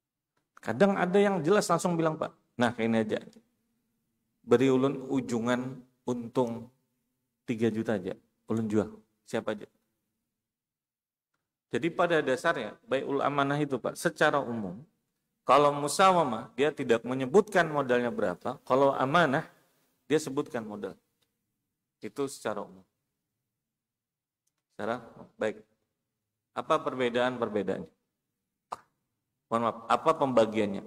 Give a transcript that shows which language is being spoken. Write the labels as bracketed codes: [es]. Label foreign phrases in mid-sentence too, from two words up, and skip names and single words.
[id] Kadang ada yang jelas langsung bilang Pak, nah kayak ini aja. [bjn] Beri ulun ujungan untung 3 juta aja, ulun jual. [id] Siapa aja? Jadi pada dasarnya [ar] بيع الأمانة [id] itu Pak, secara umum, kalau musawamah dia tidak menyebutkan modalnya berapa, kalau amanah dia sebutkan modal. Itu secara umum. Secara baik. Apa perbedaannya? Mohon maaf, apa pembagiannya?